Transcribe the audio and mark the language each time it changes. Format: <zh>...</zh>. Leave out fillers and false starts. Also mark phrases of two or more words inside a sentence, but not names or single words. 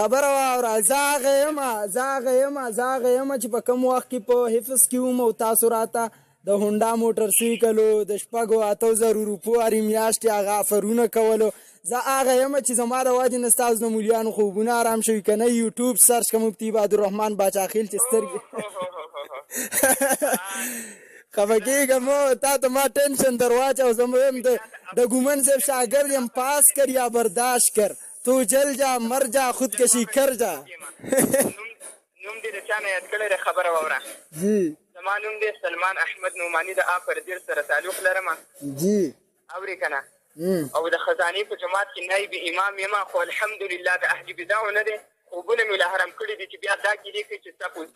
<ps>خبره واوره زه هغه یم چې په کوم وخت کې په حفظ کې وم او تاسو راته د هونډا موټر سایکلو د 8,000 روپو هرې میاشتې هغه افرونه کولو زه هغه یم چې زما د وجې نه ستاسو د مولیانو خوبونه آرام شوي که نه یوټیوب سرچ که مفتي عبدالرحمن باچاخیل چې سترګې خفه کېږم تا ته ما ټینشن در واچو زه یم د ګومن صاحب شاګرد یم</ps> <ur>پاس کر یا برداشت کر تو جل جا مر جا خودکشي کر جا</ur> <ps>نوم دې د چا نه یاد کړی دی خبره واوره جی زما نوم دی سلمان احمد نعماني د پردیر سره تعلق لرم جی اورې که نه او د خزانې په جماعت کې نایب امام یم خو الحمدلله د اهل بدعو نه دی خوبونه مې له حرام کړي دي چې بیا دا کیدې کوي چې ستا په استاد</ps>